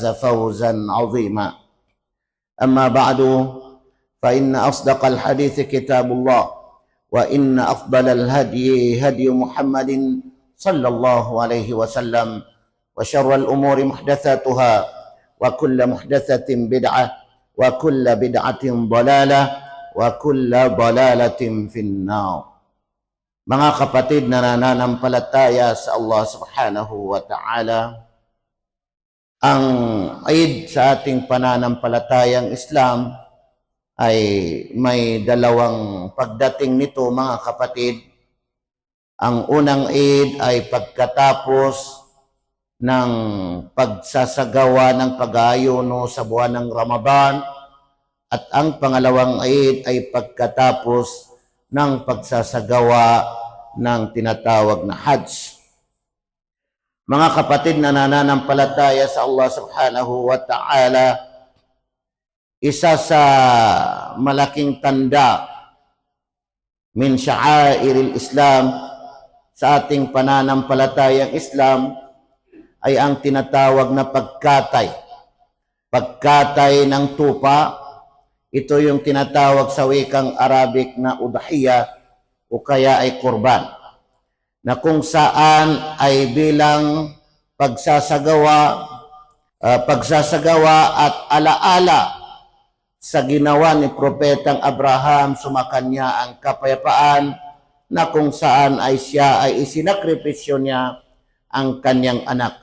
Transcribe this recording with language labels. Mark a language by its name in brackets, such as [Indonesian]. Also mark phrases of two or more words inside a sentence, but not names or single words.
[Arabic] فوزا عظيما أما بعد فإن أصدق الحديث كتاب الله وإن أفضل الهدي هدي محمد صلى الله عليه وسلم وشر الأمور محدثاتها وكل محدثة بدعة وكل بدعة ضلالة وكل ضلالة في النار. [Filipino] Mga kapatid na nananampalataya sa Allah [Arabic] سبحانه وتعالى, [Filipino] ang Eid sa ating pananampalatayang Islam ay may dalawang pagdating nito, mga kapatid. Ang unang Eid ay pagkatapos ng pagsasagawa ng pag-aayuno sa buwan ng Ramadan, at ang pangalawang Eid ay pagkatapos ng pagsasagawa ng tinatawag na Hajj. Mga kapatid na nananampalataya sa Allah [Arabic] سبحانه وتعالى, [Filipino] isa sa malaking tanda [Arabic] من شعائر الإسلام [Filipino] sa ating pananampalatayang Islam ay ang tinatawag na pagkatay. Pagkatay ng tupa, ito yung tinatawag sa wikang Arabic na udhiyah o kaya ay kurban, na kung saan ay bilang pagsasagawa at alaala sa ginawa ni Propetang Abraham sumakanya ang kapayapaan, na kung saan ay siya ay isinakripisyo niya ang kanyang anak.